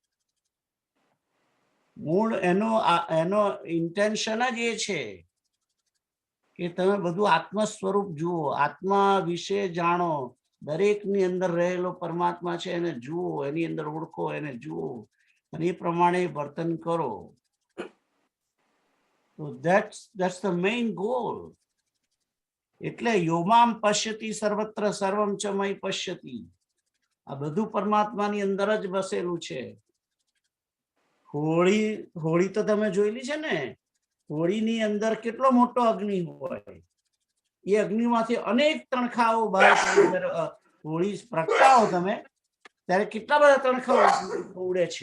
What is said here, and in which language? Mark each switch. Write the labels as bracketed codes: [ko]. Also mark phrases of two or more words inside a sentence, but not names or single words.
[gu] મૂળ એનો ઇન્ટેન્શન જ એ છે કે તમે બધું આત્મ સ્વરૂપ જુઓ, આત્મા વિશે જાણો, દરેકની અંદર રહેલો પરમાત્મા છે એને જુઓ, એની અંદર ઓળખો, એને જુઓ અને એ પ્રમાણે વર્તન કરો. તો [en] that's the main goal. [gu] એટલે [sa] योमाम पश्यति सर्वत्र सर्वम च मयी पश्यति. [gu] આ બધું પરમાત્માની અંદર જ બસેલું છે. હોળી તો તમે જોયેલી છે ને? હોળીની અંદર કેટલો મોટો અગ્નિ હોય. એ અગ્નિમાંથી અનેક તણખાઓ બહાર હોળી પ્રગટાવો તમે ત્યારે કેટલા બધા તણખાઓ ઉડે છે.